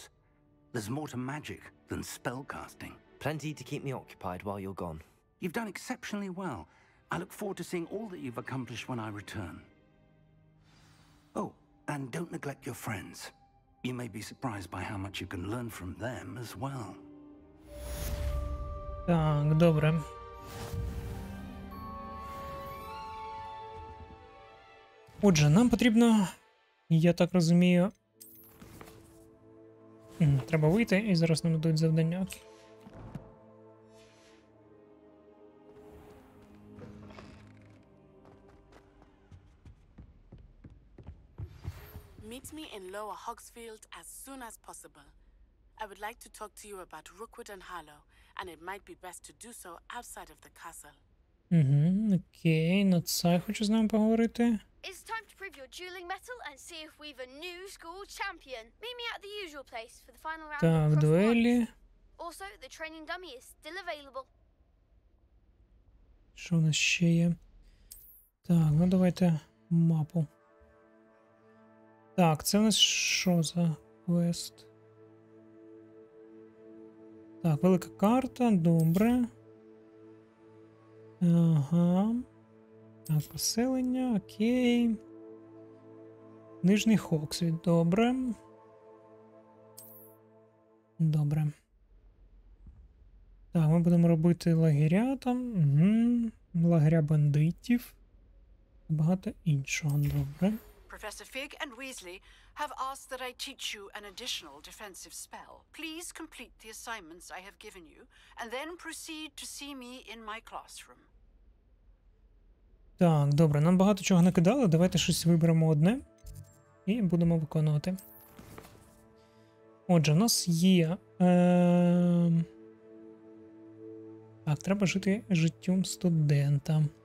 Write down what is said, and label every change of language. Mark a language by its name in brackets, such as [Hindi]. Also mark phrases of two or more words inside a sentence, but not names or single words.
[English] There's more to magic than spellcasting. Plenty to keep me occupied while you're gone. You've done exceptionally well. I look forward to seeing all that you've accomplished when I return. Oh, and don't neglect your friends. You may be surprised by how much you can learn from them as well. [Ukrainian] Так, добре. Отже, нам потрібно, я так розумію, треба вийти і зараз нам дадуть завдання. [English] Meet me in Lower Hogsfield as soon as possible. I would like to talk to you about Rookwood and Harlow, and it might be best to do so outside of the castle. [Ukrainian] Окей, на це хочу з ним поговорити. [English] It's time to prove your dueling mettle and see if we've a new school champion. Meet me at the usual place for the final round [Ukrainian] Так, [English] of cross [Ukrainian] дуелі. [English] points. Also, the training dummy is still available. [Ukrainian] Що в нас ще є? Так, ну давайте мапу. Так, це у нас що за квест? Так, велика карта, добре. Ага. Так, поселення, окей. Нижній Хоксвіт, добре. Добре. Так, ми будемо робити лагеря там. Угу. Лагеря бандитів. Багато іншого, добре. [English] Professor Fig and Weasley have asked that I teach you an additional defensive spell. Please complete the assignments I have given you, and then proceed to see me in my classroom. [Ukrainian] Так, добре, нам багато чого накидали, давайте щось виберемо одне і будемо виконувати. Отже, у нас є... Так, треба жити життям студента.